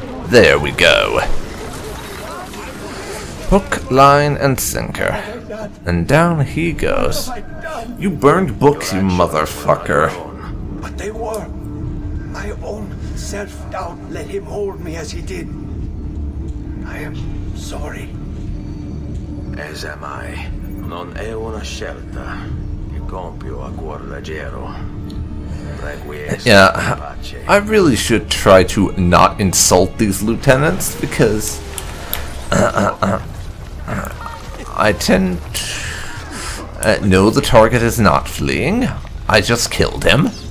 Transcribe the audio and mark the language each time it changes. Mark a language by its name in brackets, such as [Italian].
[English] There we go. Hook, line, and sinker. And down he goes. You burned books, you motherfucker. But they were. My own self-doubt let him hold me as he did. I am sorry. As am I. [Italian] Non è una scelta che compio a cuor leggero. [English] Yeah, I really should try to not insult these lieutenants because I tend to know the target is not fleeing. I just killed him.